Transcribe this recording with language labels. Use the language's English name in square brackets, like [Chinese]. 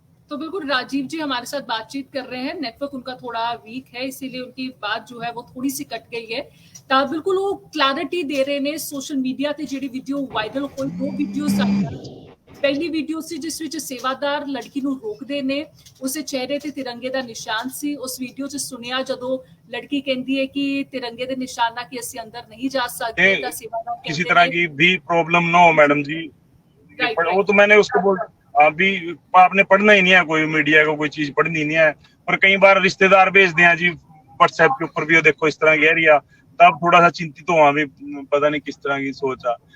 [Hindi] तो बिल्कुल राजीव जी हमारे साथ बातचीत कर रहे हैं। नेटवर्क उनका थोड़ा वीक है, इसीलिए उनकी बात जो है वो थोड़ी सी कट गई है। [Punjabi] तो बिल्कुल वो क्लैरिटी दे रहे ने सोशल मीडिया ते ਜਿਹੜੀ ਵੀਡੀਓ ਵਾਇਰਲ ਹੋਈ, ਦੋ ਵੀਡੀਓਜ਼ ਆਈਆਂ। ਪਹਿਲੀ ਵੀਡੀਓ ਸੀ ਜਿਸ ਵਿੱਚ ਸੇਵਾਦਾਰ ਲੜਕੀ ਨੂੰ ਰੋਕਦੇ ਨੇ, ਉਸੇ ਚਿਹਰੇ ਤੇ ਤਿਰੰਗੇ ਦਾ ਨਿਸ਼ਾਨ ਸੀ। ਉਸ ਵੀਡੀਓ 'ਚ ਸੁਣਿਆ ਜਦੋਂ ਲੜਕੀ ਕਹਿੰਦੀ ਹੈ ਕਿ ਤਿਰੰਗੇ ਦੇ ਨਿਸ਼ਾਨ ਨਾਲ ਕਿ ਅਸੀਂ ਅੰਦਰ [Hindi] नहीं जा सकते, [Punjabi] ਤਾਂ ਸੇਵਾਦਾਰ [Hindi] किसी तरह की भी प्रॉब्लम ना हो मैडम जी। वो तो मैंने उसको बोल, अभी आपने पढ़ना ही नहीं है, कोई मीडिया को कोई चीज पढ़नी नहीं है। और कई बार रिश्तेदार भेजते हैं जी व्हाट्सएप के ऊपर भी, देखो इस तरह कह रही है, तब थोड़ा सा चिंतित हुआ भी, पता नहीं किस तरह की सोचा।